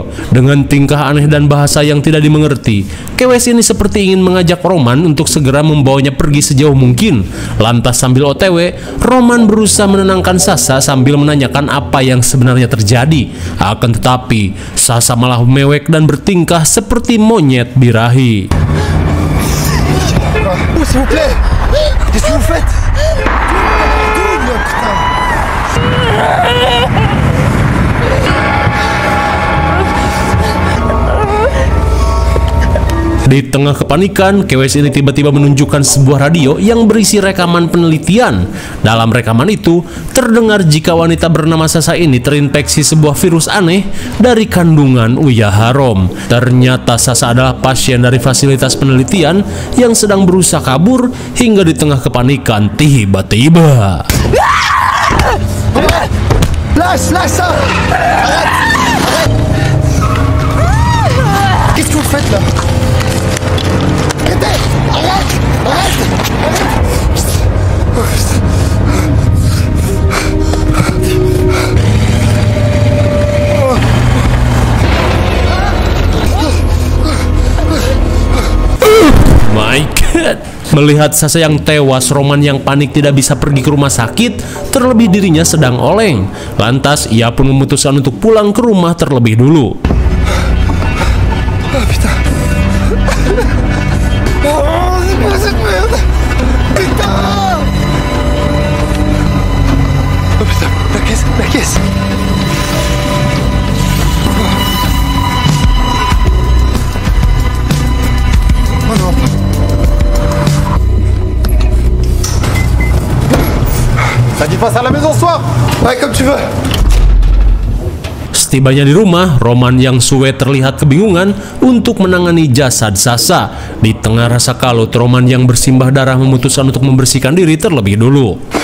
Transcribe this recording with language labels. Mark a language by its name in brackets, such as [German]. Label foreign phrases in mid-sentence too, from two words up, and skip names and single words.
[Indonesian] Dengan tingkah aneh dan bahasa yang tidak dimengerti, kewes ini seperti ingin mengajak Roman untuk segera membawanya pergi sejauh mungkin. Lantas sambil OTW, Roman berusaha menenangkan Sasa sambil menanyakan apa yang sebenarnya terjadi. Akan tetapi, Sasa malah mewek dan bertingkah seperti monyet birahi. [French] S'il vous plaît, qu'est-ce que vous faites? [Indonesian] Di tengah kepanikan, kewes ini tiba-tiba menunjukkan sebuah radio yang berisi rekaman penelitian. Dalam rekaman itu, terdengar jika wanita bernama Sasa ini terinfeksi sebuah virus aneh dari kandungan Uya Harom. Ternyata Sasa adalah pasien dari fasilitas penelitian yang sedang berusaha kabur hingga di tengah kepanikan tiba-tiba. [French] Lâche ça! Arrête! Qu'est-ce que vous faites là? Arrête! [English] My God! [Indonesian] Melihat Sasa yang tewas, Roman yang panik tidak bisa pergi ke rumah sakit, terlebih dirinya sedang oleng. Lantas, ia pun memutuskan untuk pulang ke rumah terlebih dulu. [French] Oh putain! Oh, c'est quoi cette merde? Putain! Oh putain, la caisse! Oh non! Ça dit pas à la maison ce soir? Ouais, comme tu veux. [Indonesian] Setibanya di rumah, Roman yang suwe terlihat kebingungan untuk menangani jasad Sasa. Di tengah rasa kalut, Roman yang bersimbah darah memutuskan untuk membersihkan diri terlebih dulu.